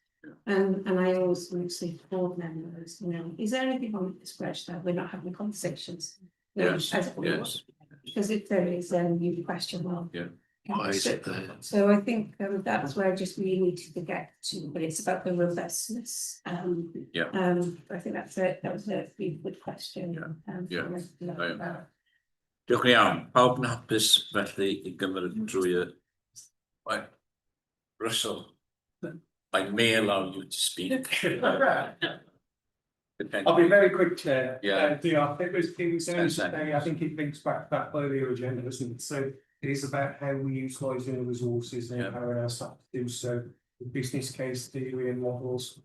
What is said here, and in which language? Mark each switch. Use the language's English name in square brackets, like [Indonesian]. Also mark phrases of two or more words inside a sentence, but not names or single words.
[English] And I always would say to board members, you know, is there anything on this register we're not having conversations? Yes, yes. Because if there is, you question, well, why is it there? So I think that's where I just really need to get to, but it's about the robustness. I think that's it. That was a really good question. [Welsh] Diolch yn iawn. Pawb yn hapus felly I gymryd drwy Russell, [English] I may allow you to speak. I'll be very quick, Chair. Yeah. It was only today, I think it links back to that earlier agenda, isn't it? So it is about how we utilise the resources and empowering our staff to do so, the business case theory and models.